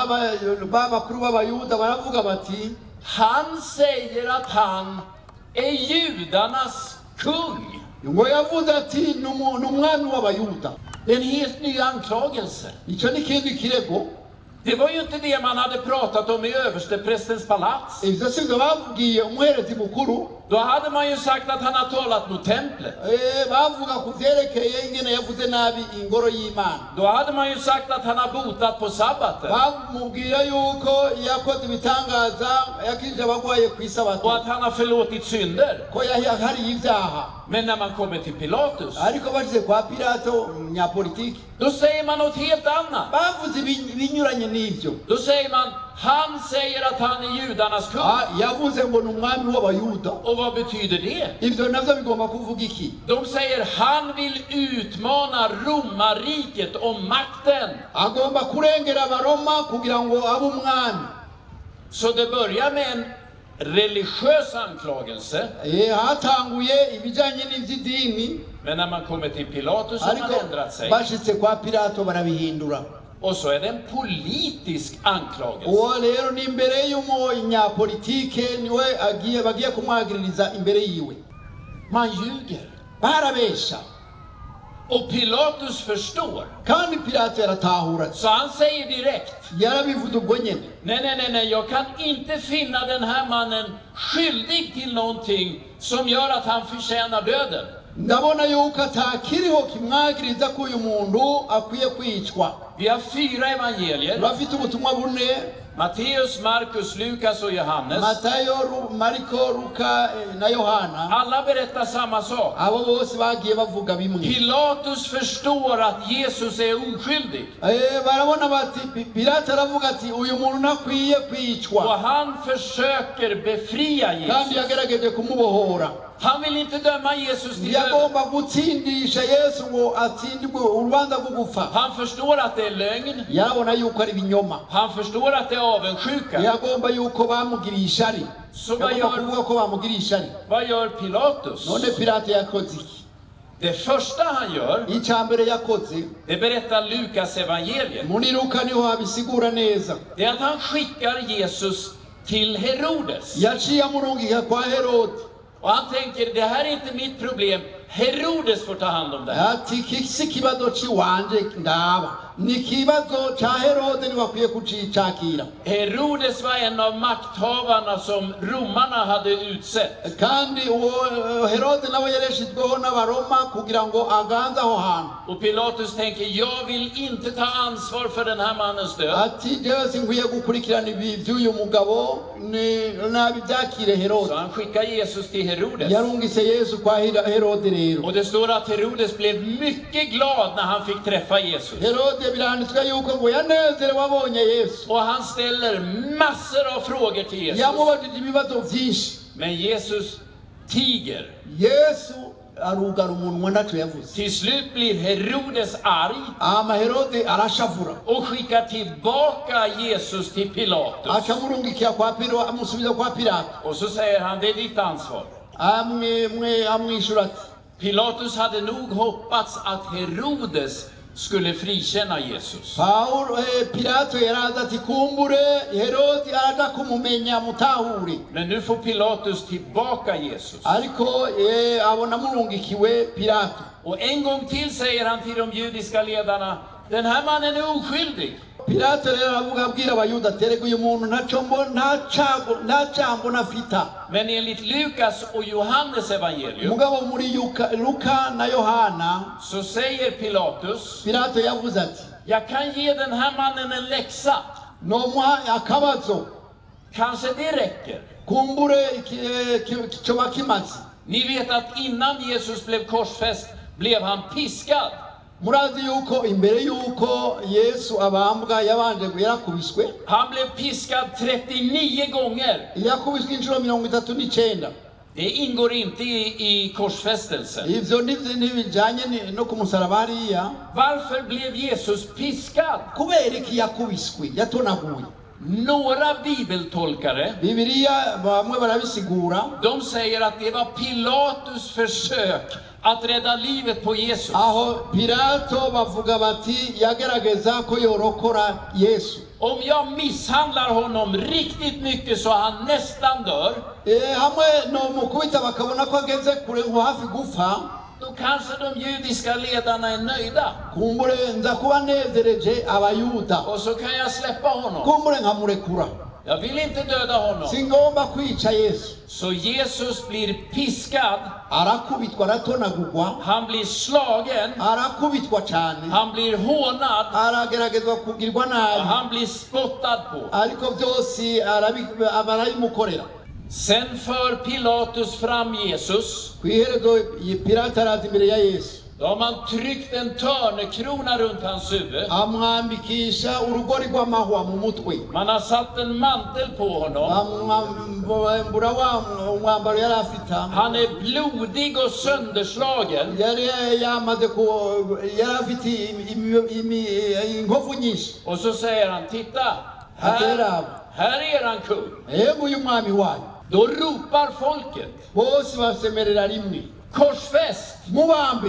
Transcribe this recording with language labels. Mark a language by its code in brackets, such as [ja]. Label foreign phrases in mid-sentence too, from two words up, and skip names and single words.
[rn] bakuru b'abayuda baravuga bati, [sv] han säger att han är judarnas kung. [rn] ngo yavuze ati n'umwami w'abayuda. [sv] Det är en helt ny anklagelse. [rn] Icyo ni kindi kirego. [sv] Det var ju inte det man hade pratat om i översteprästens palats. [rn] Ivyo sivyo bavugiye umuherezi mukuru. [sv] Då hade man ju sagt att han har talat mot templet. [rn] Bavuga ku vyerekeye ingene yavuze nabi ingoro y'Imana. [sv] Då hade man ju sagt att han har botat på sabbaten. [rn] Bamubwira yuko yakoze ibitangaza yakije abagwaye ku isabato. [sv] Och att han har förlåtit synder. [rn] Ko yahari ivyaha. [sv] Men när man kommer till Pilatus, [rn] Ariko bashize kwa Pilato nyapolitiki. [sv] då säger man något helt annat. [rn] Bavuze binyuranye n'ivyo. [sv] Då säger man: han säger att han är judarnas kung. [rn] Yavuze ngo n'umwami w'abayuda. [sv] Och vad betyder det? [rn] Ivyo navyo bigomba kuvuga iki? [sv] De säger: han vill utmana romarriket om makten. [rn] Agomba kurengera abaroma kugira ngo abe umwami. [sv] Så det börjar med en religiös anklagelse. [rn] Hatanguye ibijanye n'ivy'idini. [sv] Men när man kommer till Pilatus har man ändrat sig. [rn] Bashitse kwa Pilato barabihindura. [sv] Och så är det en politisk anklagelse. [rn] Uwo rero ni imbere y'umunyapolitike niwe bagiye kumwagiririza imbere yiwe. [sv] Man ljuger. [rn] Barabesha. [sv] Och Pilatus förstår. [rn] Kandi Pilato yaratahura. [sv] Så han säger direkt: [rn] Yarabivuze ubwo nyene. [sv] Nej, jag kan inte finna den här mannen skyldig till någonting som gör att han förtjänar döden. [rn] Ndabona yuko atakiriho kimwagiriza ko uyu muntu akwiye kwicwa. [sv] Vi har 4 evangelier. [rn] Bafite ubutumwa bune: [sv] Matteus, Markus, Lukas och Johannes. [rn] Matayo, Marko, Luka na Yohana. [sv] Alla berättar samma sak. [rn] Abo bose bagiye bavuga bimwe. [sv] Pilatus förstår att Jesus är oskyldig. [rn] Barabona bati Pilato aravuga ati uyu muntu nakwiye kwicwa. [sv] Och han försöker befria [rn] Kandi [sv] Jesus. [rn] yagerageje kumubohora. [sv] Han vill inte döma Jesus till döden. [rn] Yagomba gutsindisha Yesu ngo atsindirwe urubanza rwo gupfa. [sv] Han förstår att det är lögn. [rn] Yarabona yuko ari binyoma. [sv] Han förstår att det är avundsjuka. [rn] Yagomba yuko bamugiriye ari. [sv] Så vad gör Pilatus? [rn] None Pilato yakoze iki? [sv] Det första han gör, [rn] Icambere yakoze, [sv] det berättar Lukas evangeliet. [rn] muri Luka niho habisigura neza. [sv] Det är att han skickar Jesus till Herodes. [rn] Yaciye amurungika kwa Herode. [sv] Och han tänker: det här är inte mitt problem. Herodes får ta hand om det här. [rn] Ati kisi kibazo ciwanje ndaba. Ni kibazo ca Herode ni bakwiye kucicakira. [sv] Herodes var en av makthavarna som romarna hade utsett. [rn] Kandi Herode nawe yareshitweho n'abaroma kugira ngo aganze aho hantu. [sv] Och Pilatus tänker: jag vill inte ta ansvar för den här mannens död. [rn] Ati jewe sinkwiye gukurikirana ibi by'uyu mugabo nabi byakire Herode. [sv] Så han skickar Jesus till Herodes. [rn] Yarungise Yesu kwa Herode rero. [sv] Och det står att Herodes blev mycket glad när han fick träffa Jesus. [rn] Herode biranditswe yuko ngo yanezerewe abonye Yesu. [sv] Och han ställer massor av frågor till Jesus. [rn] Yamubajije ibibazo byinshi. [sv] Men Jesus tiger. [rn] Yesu arugara umunwa ntaco yavuze. [sv] Till slut blir Herodes arg [rn] Herode arashavura. [sv] och skickar tillbaka Jesus till Pilatus. [rn] Akamurungikira kwa Pilato, amusubiza kwa Pilato. [sv] Och så säger han: det är ditt ansvar. [rn] Amwishura ati [sv] Pilatus hade nog hoppats att Herodes skulle frikänna Jesus. [rn] Pilato yaraza ati kumbure Herode araja kumumenya mutahuri. [sv] Men nu får Pilatus tillbaka Jesus. [rn] Ariko abona murungikiwe Pilato. [sv] Och en gång till säger han till de judiska ledarna: den här mannen är oskyldig. [rn] Pilato rero aravuga abwira abayuda terego uyu muntu ntacambo nafita. [sv] Men enligt Lukas och Johannes evangelium [rn] Mugabo muri Luka na Yohana [sv] så säger Pilatus: [rn] Pilato yavuze ati [sv] jag kan ge den här mannen en läxa. [rn] nomuha akabazo. [sv] Kanske det räcker. [rn] Kumbure coba kimaze. [sv] Ni vet att innan Jesus blev korsfäst blev han piskad. [rn] murazi yuko imbere yuko Yesu abambwa yabanje yarakubiswe. [sv] Han blev piskad 39 gånger. [rn] Yakubiswe inshuro 39. [sv] Det ingår inte i korsfästelsen. [rn] Ivyo nibijanye no kumusaraba hariya. [sv] Varför blev Jesus piskad? [rn] Kubera iki yakubiswe yatonaguye. [sv] Några bibeltolkare, [rn] Biblia bamwe barabisigura, [sv] de säger att det var Pilatus försök att rädda livet på Jesus. [rn] aho Pilato bavuga bati yagerageza ko yorokora Yesu. [sv] Om jag misshandlar honom riktigt mycket så han nästan dör, [rn] Hamwe no mukubita bakabona ko ageze kure nko hafi gupfa, [sv] då kanske de judiska ledarna är nöjda. [rn] kumbure nza kuba nezereje abayuda, [sv] Och så kan jag släppa honom. [rn] kumbure nkamurekura, [sv] Jag vill inte döda honom. [rn] singomba kwica Yesu. [sv] Så Jesus blir piskad, [rn] Arakubitwa, aratonagurwa, [sv] han blir slagen, [rn] arakubitwa cyane, [sv] han blir hånad, [rn] arageragezwa kugirwa [sv] och [rn] nabi, [sv] han blir spottad på. [rn] ariko byose barabimukorera. [sv] Sen för Pilatus fram Jesus. [rn] Kwiherezo Pilato araza imbere ya Yesu, [sv] Då har man tryckt en törnekrona runt hans huvud. [rn] amwambikisha urugori rw'amahwa mu mutwe, [sv] Man har satt en mantel på honom. [rn] bamwambura wa mwambaro yari afite. [sv] Han är blodig och sönderslagen. [rn] Yari yamaze yari afite inkovu nyinshi. [sv] Och så säger han, titta, här är eran kung. [rn] Uyu mwami wanyu. [sv] Då ropar folket, [rn] Bose basemerera rimwe, [sv] korsfäst, [rn] mubambe,